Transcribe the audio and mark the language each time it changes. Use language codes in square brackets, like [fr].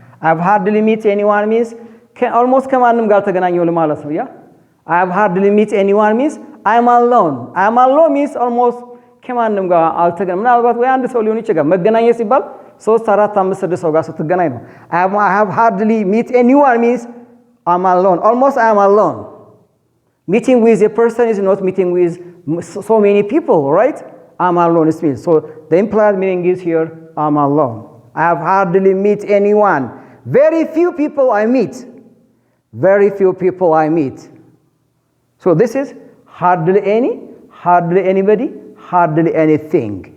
[en] I have hardly met anyone means almost [am] ከማንም ጋር ተገናኘው ማለት ነው. [en] Yeah. I have hardly met anyone means I'm alone. I'm alone means almost [am] ከማንም ጋር አልተገናኘም። ምናልባት ወይ አንድ ሰው ሊሆን ይችላል። መገናኘት ሲባል 3 4 5 6 ሰው ጋር ስትገናኝ ነው። [en] I have hardly met anyone means I'm alone. Almost I'm alone. Meeting with a person is not meeting with so many people, right? I'm alone is means. So the implied meaning is here I'm alone. I have hardly met anyone. Very few people I meet. Very few people I meet. So this is hardly any, hardly anybody, hardly anything.